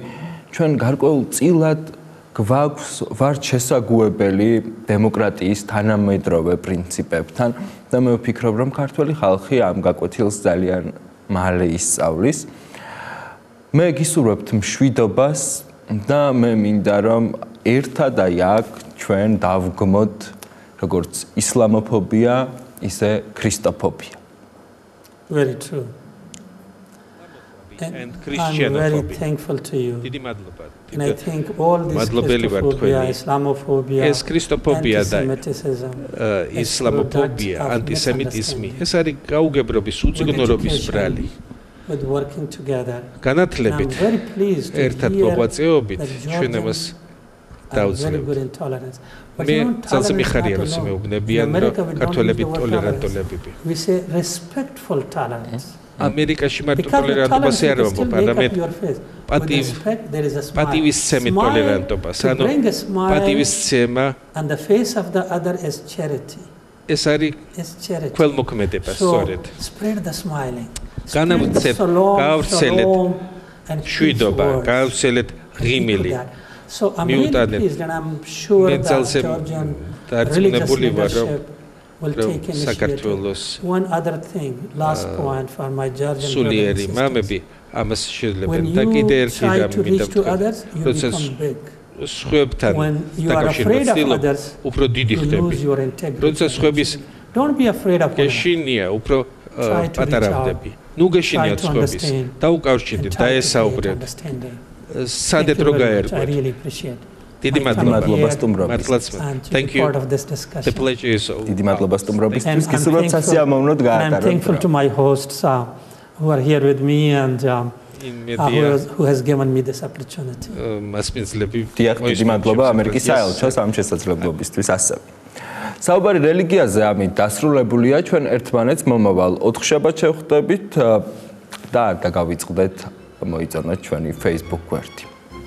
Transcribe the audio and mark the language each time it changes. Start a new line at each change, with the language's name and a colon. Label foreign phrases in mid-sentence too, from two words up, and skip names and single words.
Georgian: ჩვენ გარკვეულ წილად გვაქვს ვართ შესაგუებელი დემოკრატიის თანამედროვე პრინციპებთან და მე ვფიქრობ, რომ ქართველი ხალხი ამ გაკვეთილს ძალიან მალე ისწავლის. მე გისურვებთ მშვიდობას და მე მინდა, რომ ერთად აი აქ ჩვენ დავგმოთ როგორც ისლამოფობია, ისე ქრისტოფობია.
English: Very true. And I'm very thankful to you.
Georgian: დიდი მადლობა.
English: And I think all this Christophobia, Islamophobia, anti-Semitism,
Georgian: ისლამოფობია, ანტისემიტიზმი, ეს არის გაუგებრობის, უწიგნურობის ბრალი.
English: With working together.
Georgian: განათლებით ერთად მოღვაწეობით ჩვენ ამას დავძლებთ. მე ძალზე მიხარია, რომ მეუბნებიან, რომ ქართველები ტოლერანტოლებები.
English: We say respectful tolerance.
Georgian: ამერიკაში მარტო ტოლერანტობას არ ამბობ, არამედ პატივისცემი ტოლერანტობას, ანუ პატივისცემა
English: and the face of the other is charity.
Georgian: ეს არის ქველმოქმედება, სწორედ.
English: Spread the smiling.
Georgian: გავრცელეთ მშვიდობა, გავრცელეთ ღიმილი.
English: So I'm really pleased and I'm sure that Georgian
Georgian: დარწმუნებული ვარ, რომ
English: will take initiative. One other thing, last point for my Georgian brothers and sisters.
Georgian: ამას შეძლებენ და კიდე ერთი რამ მინდა ვთქვა. სხვებთან დაკავშირებით უფრო დიდი ხდები. როდესაც სხვების გეშინია უფრო პატარავდები. ნუ გეშინიათ სხვების. დაუკავშირდით, დაესაუბრეთ. სადეთ რო გაერკვეთ. დიდი მადლობა სტუმრობისთვის.
English: Thank you. The pleasure is all.
Georgian: დიდი მადლობა სტუმრობისთვის. გისურვებთ სასიამოვნოდ გაატაროთ.
English: I'm thankful to my hosts who are here with me and who has given me this opportunity.
Georgian: დიდი მადლობა ამერიკის საელჩოს ამ შესაძლებლობისთვის ასევე. საუბარი რელიგიაზე ამით დასრულებულია. ჩვენ ერთმანეთს მომავალ 4 შაბათს შევხვდებით და არ დაგავიწყდეთ მოიწონოთ ჩვენი Facebook გვერდი.